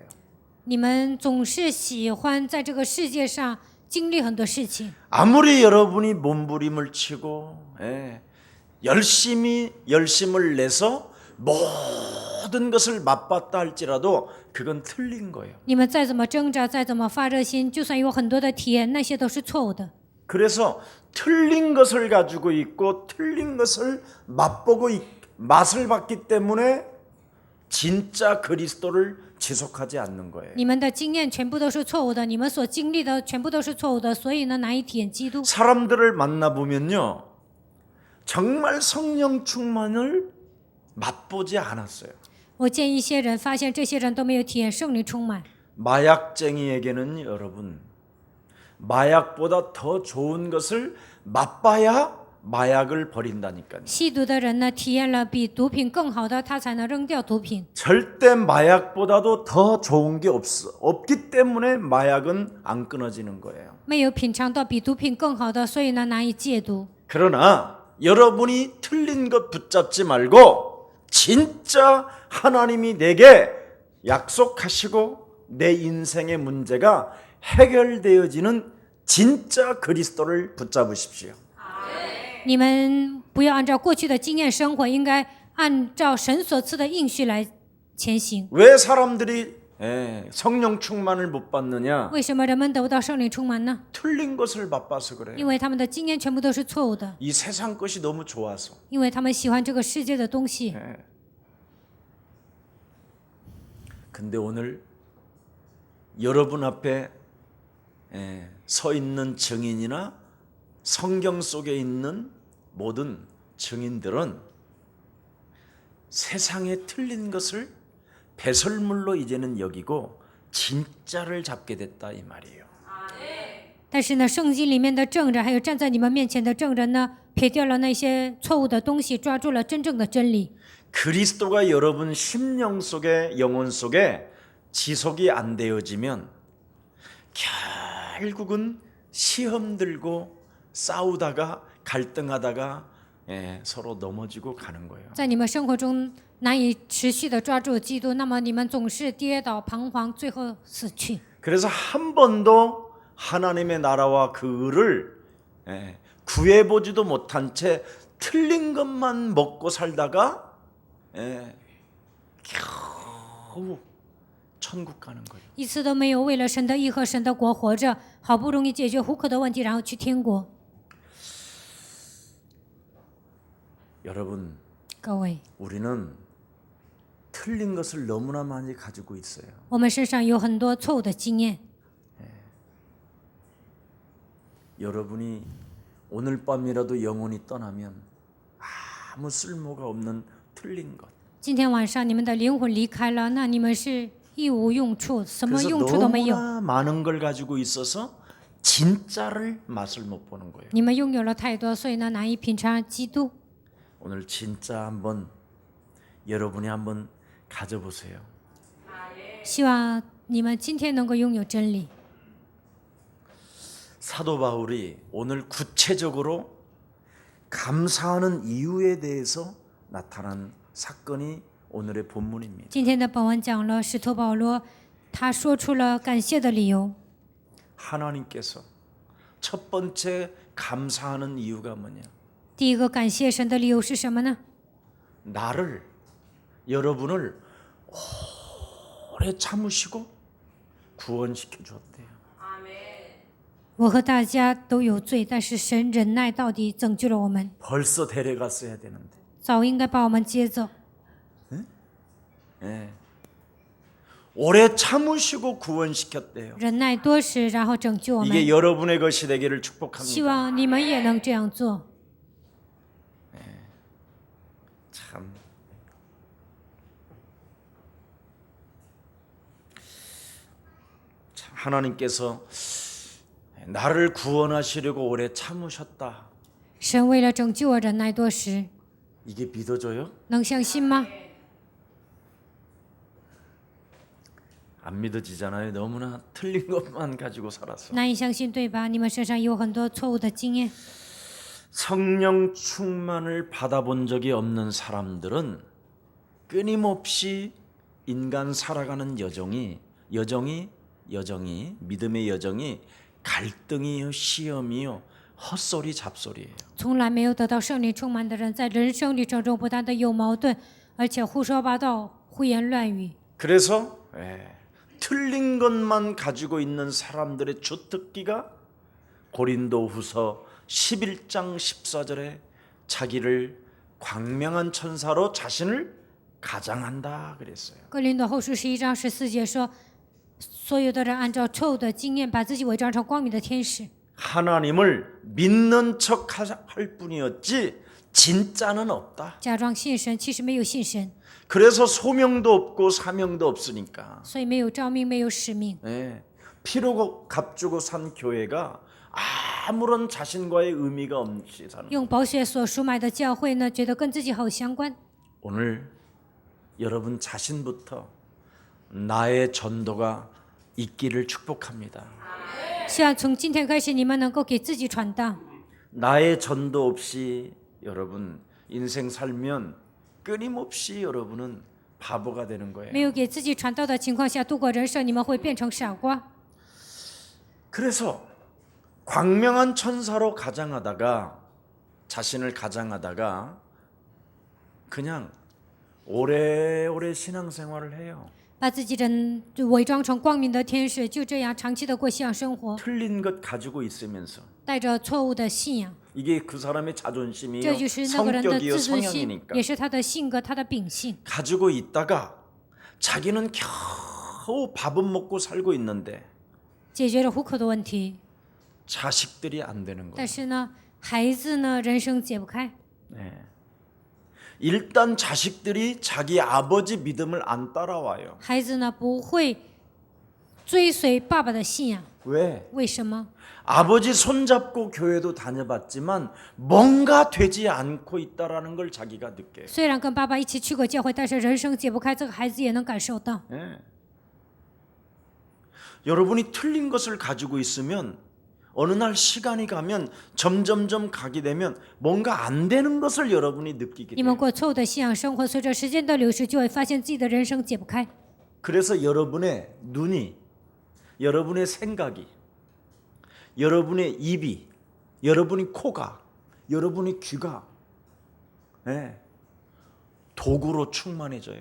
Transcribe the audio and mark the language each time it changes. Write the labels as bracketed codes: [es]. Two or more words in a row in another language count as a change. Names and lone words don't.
[zh] 你们总是喜欢在这个世界上经历很多事情。 [ko] 아무리 여러분이 몸부림을 치고 열심을 내서 모든 것을 맛봤다 할지라도 그건 틀린 거예요. [zh] 你们再怎么挣扎，再怎么发热心，就算有很多的体验，那些都是错误的。 [ko] 그래서 틀린 것을 가지고 있고 틀린 것을 맛을 봤기 때문에 진짜 그리스도를 지속하지 않는 거예요. [zh] 你们的经验全部都是错误的，你们所经历的全部都是错误的，所以呢，难以体验基督。 [ko] 사람들을 만나보면요, 정말 성령 충만을 맛보지 않았어요. [zh] 我见一些人，发现这些人都没有体验圣灵充满。 [ko] 마약쟁이에게는 여러분, 마약보다 더 좋은 것을 맛봐야 마약을 버린다니까요. [zh] 吸毒的人呢，体验了比毒品更好的，他才能扔掉毒品。 [ko] 절대 마약보다도 더 좋은 게 없기 때문에 마약은 안 끊어지는 거예요. [zh] 没有品尝到比毒品更好的，所以呢，难以戒毒。 [ko] 그러나 여러분이 틀린 것 붙잡지 말고 진짜 하나님이 내게 약속하시고 내 인생의 문제가 해결되어지는 진짜 그리스도를 붙잡으십시오. [zh] 你们不要按照过去的经验生活，应该按照神所赐的应许来前行。 [ko] 왜 사람들이 성령 충만을 못 받느냐? [zh] 为什么人们得不到圣灵充满呢？ [ko] 틀린 것을 맛봐서 그래요. [zh] 因为他们的经验全部都是错误的， [ko] 이 세상 것이 너무 좋아서. [zh] 因为他们喜欢这个世界的东西。 [ko] 근데 오늘 여러분 앞에 서 있는 증인이나 성경 속에 있는 모든 증인들은 세상에 틀린 것을 배설물로 이제는 여기고 진짜를 잡게 됐다 이 말이에요. [zh] 但是呢，圣经里面的证人，还有站在你们面前的证人呢，撇掉了那些错误的东西，抓住了真正的真理。 [ko] 그리스도가 여러분 심령 속에 영혼 속에 지속이 안 되어지면 결국은 시험 들고 싸우다가 갈등하다가 서로 넘어지고 가는 거예요. [zh] 在你们生活中难以持续的抓住基督，那么你们总是跌倒彷徨，最后死去。 [ko] 그래서 한 번도 하나님의 나라와 그 의를 구해보지도 못한 채 틀린 것만 먹고 살다가 겨우 천국 가는 거예요. [zh] 一次都没有为了神的义和神的国活着，好不容易解决糊口的问题，然后去天国。 [ko] 여러분, [zh] 各位， [ko] 우리는 틀린 것을 너무나 많이 가지고 있어요. [zh] 我们身上有很多错误的经验。 [ko] 여러분이 오늘 밤이라도 영혼이 떠나면 아무 쓸모가 없는 틀린 것. [zh] 今天晚上你们的灵魂离开了，那你们是一无用处，什么 [ko] 그래서 [zh] 用处都没有。 [ko] 너무나 많은 걸 가지고 있어서 진짜를 맛을 못 보는 거예요. [zh] 你们拥有了太多，所以呢难以品尝基督。 [ko] 오늘 진짜 한번 여러분이 한번 가져보세요. [zh] 希望你们今天能够拥有真理。 [ko] 사도 바울이 오늘 구체적으로 감사하는 이유에 대해서 나타난 사건이 오늘의 본문입니다. [zh] 今天的本文讲了使徒保罗，他说出了感谢的理由。 [ko] 하나님께서 첫 번째 감사하는 이유가 뭐냐? [zh] 第一个感谢神的理由是什么呢？ [ko] 나를 여러분을 오래 참으시고 구원시켜 주었대요. [zh] 我和大家都有罪，但是神忍耐到底，拯救了我们。 [ko] 벌써 데려갔어야 되는데. [zh] 早应该把我们接走。 [ko] 오래 참으시고 구원시켰대요. [zh] 忍耐多时，然后拯救我们。 [ko] 이게 여러분의 것이 되기를 [zh] 希 [ko] 축복합니다. [zh] 望你们也能这样做。 [ko] 참 하나님께서 나를 구원하시려고 오래 참으셨다. [zh] 神为了拯救我忍耐多时， [ko] 이게 믿어져요? [zh] 能相信吗？ [ko] 안 믿어지잖아요. 너무나 틀린 것만 가지고 살아서. [zh] 难以相信，对吧？你们身上有很多错误的经验。 [ko] 성령 충만을 받아본 적이 없는 사람들은 끊임없이 인간 살아가는 여정이 믿음의 여정이 갈등이요 시험이요 헛소리 잡소리예요. [zh] 从来没有得到圣灵充满的人，在人生旅程中不但的有矛盾，而且胡说八道、胡言乱语。 [ko] 그래서 틀린 것만 가지고 있는 사람들의 주특기가 고린도후서 11장 14절에 자기를 광명한 천사로 자신을 가장한다 그랬어요. [zh] 哥林多后书11章14节说，所有的人按照错误的经验，把自己伪装成光明的天使， [ko] 하나님을 믿는 척 할 뿐이었지 진짜는 없다. [zh] 假装信神，其实没有信神， [ko] 그래서 소명도 없고 사명도 없으니까 [zh] 所以没有召命，没有使命。 [ko] 피로 값주고 산 교회가 아무런 자신과의 의미가 없이 사는. [zh] 用宝血所赎买的教会呢，觉得跟自己好相关。 [ko] 오늘 여러분 자신부터 나의 전도가 있기를 축복합니다. [zh] 希望从今天开始，你们能够给自己传道。 [ko] 나의 전도 없이 여러분 인생 살면 끊임없이 여러분은 바보가 되는 거예요. [zh] 没有给自己传道的情况下度过人生，你们会变成傻瓜。 [ko] 그래서 광명한 천사로 가장하다가 자신을 가장하다가 그냥 오래오래 신앙생활을 해요. [zh] 把自己人伪装成光明的天使，就这样长期的过信仰生活， [ko] 틀린 것 가지고 있으면서 [zh] 带着错误的信仰， [ko] 이게 그 사람의 자존심이요 [zh] 这就是那个人的 [ko] 성격이요 [zh] 自尊心， [ko] 성향이니까 [zh] 也是他的性格、他的秉性。 [ko] 가지고 있다가 자기는 겨우 밥은 먹고 살고 있는데 [zh] 解决了糊口的问题， [ko] 자식들이 안 되는 [zh] 但 [ko] 거예요. [zh] 是呢，孩子呢，人生解不开。 [ko] 네. 일단 자식들이 자기 아버지 믿음을 안 따라와요. [zh] 孩子呢不会追随爸爸的信仰， [ko] 왜? [zh] 为什么？ [ko] 아버지 손잡고 교회도 다녀봤지만 뭔가 되지 않고 있다라는 걸 자기가 느껴요. [zh] 虽然跟爸爸一起去过教会，但是人生解不开，这个孩子也能感受到。 [ko] 예. 여러분이 틀린 것을 가지고 있으면 어느 날 시간이 가면 점점점 가게 되면 뭔가 안 되는 것을 여러분이 느끼게 [zh] 你们 [ko] 돼요. [zh] 过错误的信仰生活，随着时间的流逝，就会发现自己的人生解不开。 [ko] 그래서 여러분의 눈이, 여러분의 생각이, 여러분의 입이, 여러분의 코가, 여러분의 귀가 예, 도구로 충만해져요.